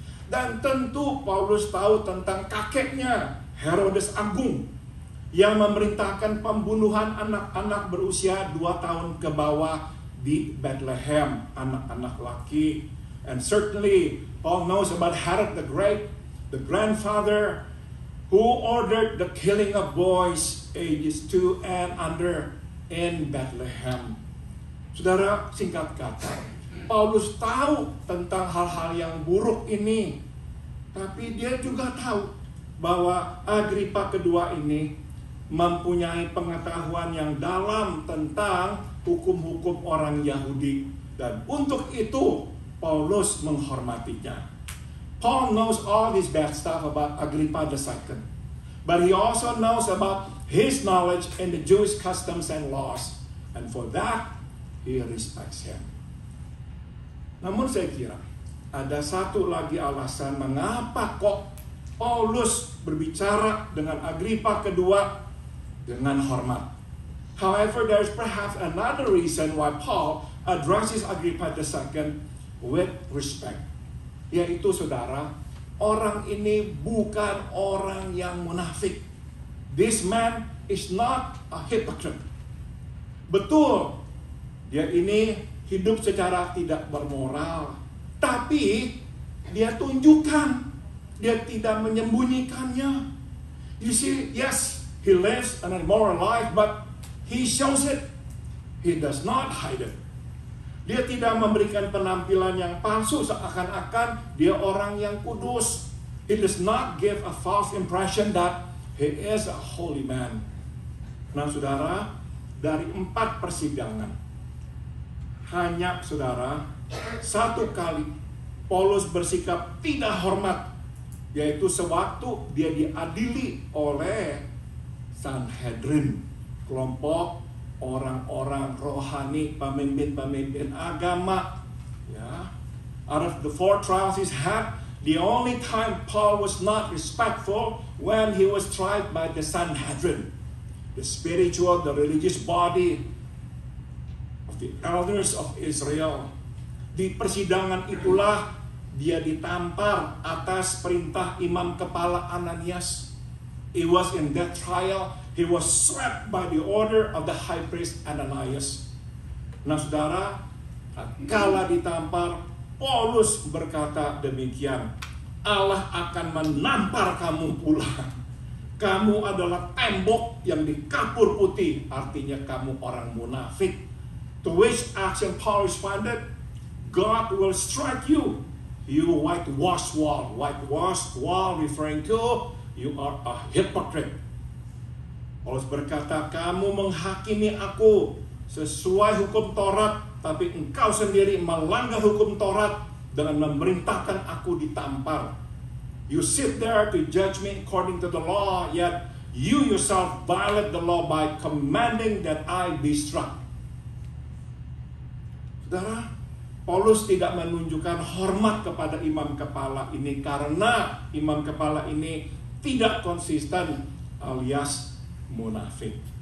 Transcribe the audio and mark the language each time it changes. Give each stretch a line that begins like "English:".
Indonesian: Dan tentu Paulus tahu tentang kakeknya Herodes Agung yang memerintahkan pembunuhan anak-anak berusia 2 tahun ke bawah di Bethlehem, anak-anak laki.
English: And certainly Paul knows about Herod the Great, the grandfather who ordered the killing of boys ages 2 and under in Bethlehem.
Indonesian: Saudara, singkat kata, Paulus tahu tentang hal-hal yang buruk ini, tapi dia juga tahu bahwa Agrippa kedua ini mempunyai pengetahuan yang dalam tentang hukum-hukum orang Yahudi, dan untuk itu Paulus menghormatinya.
English: Paul knows all this bad stuff about Agrippa II, but he also knows about his knowledge in the Jewish customs and laws, and for that he respects him.
Indonesian: Namun saya kira ada satu lagi alasan mengapa kok Paulus berbicara dengan Agrippa kedua dengan hormat.
English: However, there is perhaps another reason why Paul addresses Agrippa II with respect.
Indonesian: Yaitu saudara, orang ini bukan orang yang munafik.
English: This man is not a hypocrite.
Indonesian: Betul, dia ini hidup secara tidak bermoral, tapi dia tunjukkan, dia tidak menyembunyikannya.
English: You see, yes, he lives an immoral life, but he shows it. He does not hide it.
Indonesian: Dia tidak memberikan penampilan yang palsu seakan-akan dia orang yang kudus.
English: He does not give a false impression that he is a holy man.
Indonesian: Nah saudara, dari 4 persidangan, hanya saudara, 1 kali Paulus bersikap tidak hormat, yaitu sewaktu dia diadili oleh Sanhedrin, kelompok orang-orang rohani, pemimpin-pemimpin agama.
English: Ya, out of the 4 trials he's had, the only time Paul was not respectful when he was tried by the Sanhedrin, the spiritual, the religious body of the elders of Israel.
Indonesian: Di persidangan itulah dia ditampar atas perintah imam kepala Ananias.
English: It was in that trial he was swept by the order of the high priest Ananias.
Indonesian: Nah saudara, kala ditampar, Paulus berkata demikian, Allah akan menampar kamu pula. Kamu adalah tembok yang dikapur putih, artinya kamu orang munafik.
English: To which action Paul responded, God will strike you, you whitewashed wall. Whitewashed wall referring to you are a hypocrite.
Indonesian: Paulus berkata, kamu menghakimi aku sesuai hukum Taurat, tapi engkau sendiri melanggar hukum Taurat dengan memerintahkan aku ditampar.
English: You sit there to judge me according to the law, yet you yourself violate the law by commanding that I be struck.
Indonesian: Saudara, Paulus tidak menunjukkan hormat kepada imam kepala ini karena imam kepala ini tidak konsisten alias munafik.